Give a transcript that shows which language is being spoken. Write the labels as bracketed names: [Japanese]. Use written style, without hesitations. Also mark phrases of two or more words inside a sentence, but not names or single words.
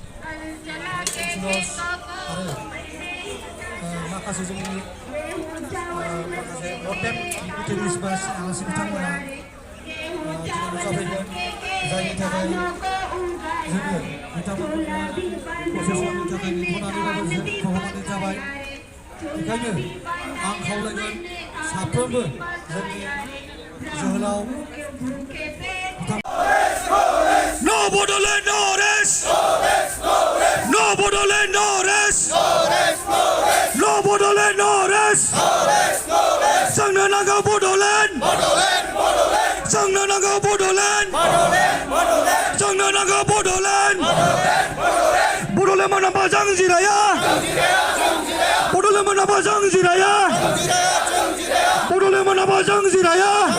[Bodo] आरो माखासे जोंनि माखासे [English] lauded dignitaries [Bodo] बा आलासि बिथांमोना नुजाफैगोन जायनि थाखाय जोङो बिथांमोनखौ दसे समनि थाखाय नेथ'नानैबाबो जों खह'नानै जाबाय बेखायनो आं खावलायगोन साफ्रोमबो जोंनि जोहोलाव [English] No Bodoland, no rest! No Bodoland, no rest! No Bodoland, no rest! [Bodo] जोंनो नांगौ बड'लेण्ड! जोंनो नांगौ बड'लेण्ड! जोंनो नांगौ बड'लेण्ड! बड'लेण्ड मोनाबा जों जिराया! बड'लेण्ड मोनाबा जों जिराया! बड'लेण्ड मोनाबा जों जिराया!